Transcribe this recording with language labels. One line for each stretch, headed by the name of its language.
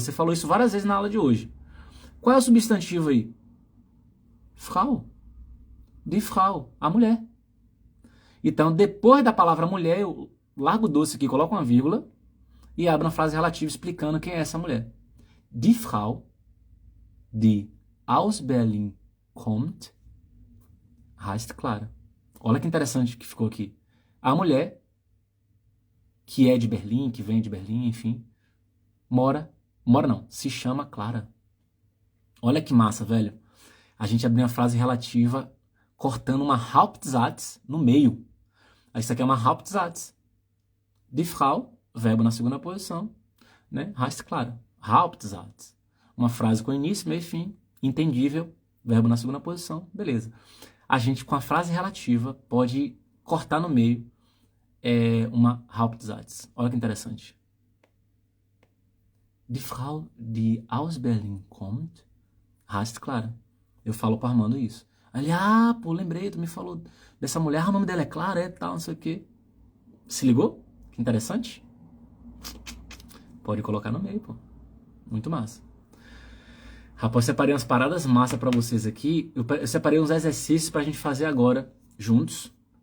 Portuguese: Você falou isso várias vezes na aula de hoje. Qual é o substantivo aí? Frau. Die Frau, a mulher. Então, depois da palavra mulher, eu largo o doce aqui, coloco uma vírgula e abro uma frase relativa explicando quem é essa mulher.
German: Die Frau, die aus Berlin kommt, heißt Clara.
Portuguese: Olha que interessante que ficou aqui. A mulher, que é de Berlim, que vem de Berlim, enfim, se chama Clara. Olha que massa, velho. A gente abriu uma frase relativa cortando uma Hauptsatz no meio. Isso aqui é uma Hauptsatz. Die Frau, verbo na segunda posição, né?
German: Heißt Clara.
Portuguese: Hauptsatz. Uma frase com início, meio e fim, entendível, verbo na segunda posição, beleza. A gente, com a frase relativa, pode cortar no meio uma Hauptsatz. Olha que interessante.
German: Die Frau, die aus Berlin kommt, heißt Clara.
Portuguese: Eu falo para Armando isso. Ele, pô, lembrei, tu me falou dessa mulher, o nome dela é Clara, tal, não sei o quê. Se ligou? Que interessante. Pode colocar no meio, pô. Muito massa. Rapaz, eu separei umas paradas massa para vocês aqui. Eu separei uns exercícios pra gente fazer agora, juntos.